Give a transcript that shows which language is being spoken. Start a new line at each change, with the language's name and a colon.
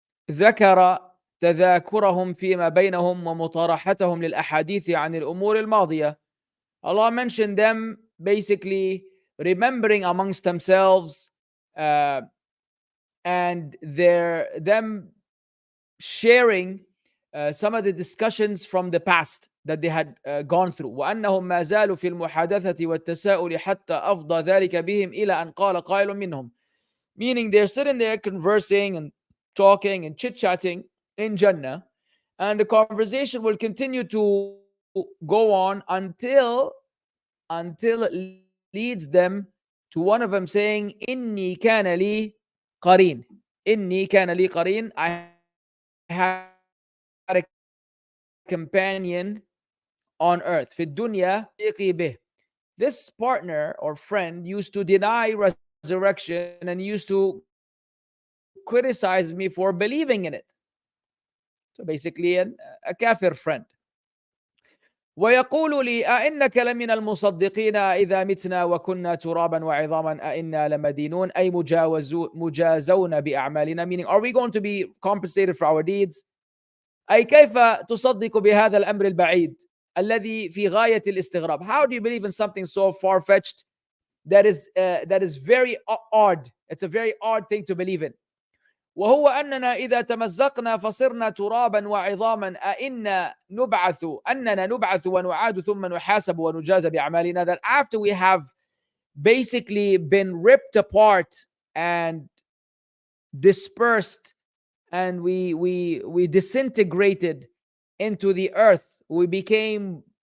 Arabic: ذكر تذاكرهم فيما بينهم ومطارحتهم للأحاديث عن الأمور الماضية.
English: Allah mentioned them basically remembering amongst themselves and them sharing some of the discussions from the past that they had gone through.
Arabic: وأنهم ما زالوا في المحادثة والتساؤل حتى أفضى ذلك بهم إلى أن قال قائل منهم.
English: Meaning they're sitting there conversing and talking and chit-chatting in Jannah, and the conversation will continue to go on until it leads them to one of them saying,
Arabic: Inni kana li qareen. Inni kana li qareen.
English: I had a companion on earth.
Arabic: في الدنيا bih.
English: This partner or friend used to deny resurrection and used to criticize me for believing in it. So basically a kafir friend.
Arabic: ويقول لي أئنك لمن المصدقين إذا متنا وكنا ترابا وعظاما أئنا لمدينون أي مجازون بأعمالنا,
English: meaning are we going to be compensated for our deeds?
Arabic: أي كيف تصدق بهذا الأمر البعيد الذي في غاية الاستغراب?
English: How do you believe in something so far-fetched that is very odd? It's a very odd thing to believe in.
Arabic: وهو أننا إذا تمزقنا فصرنا ترابا وعظاما أئنا نبعث ونعاد ثم نحاسب ونجازى بأعمالنا,
English: that after we have basically been ripped apart and dispersed and we disintegrated into the earth, we became